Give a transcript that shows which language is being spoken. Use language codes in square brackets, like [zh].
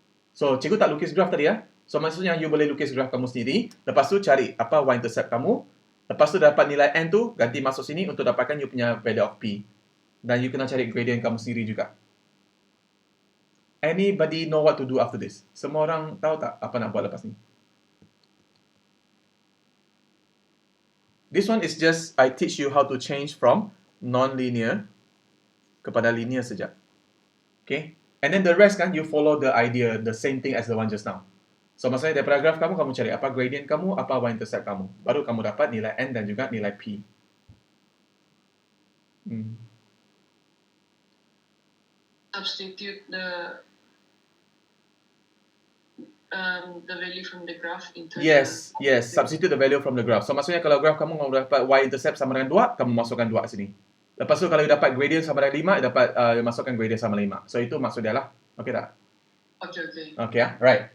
[ms] So, cikgu tak lukis graph tadi ya. So, maksudnya you boleh lukis graph kamu sendiri. Lepas tu cari apa y-intercept kamu. Lepas tu dapat nilai N tu, ganti masuk sini untuk dapatkan you punya [en] value of P. [ms] Dan you kena cari gradient kamu sendiri juga. [en] Anybody know what to do after this? [ms] Semua orang tahu tak apa nak buat lepas ni? [en] This one is just, I teach you how to change from non-linear [ms] kepada linear saja. [en] Okay? And then the rest kan, you follow the idea, the same thing as the one just now. [ms] So, maksudnya daripada graph kamu cari apa gradient kamu, apa y-intercept kamu. Baru kamu dapat nilai N dan juga nilai P. [en] Substitute the value from the graph into [ms] Yes. [en] Substitute the value from the graph. [ms] So, maksudnya kalau graph kamu dapat y-intercept sama dengan 2, kamu masukkan 2 sini. Lepas tu kalau you dapat gradient sama dengan 5, dapat masukkan gradient sama 5. So, itu maksud dia lah. Okay tak? Okay, right.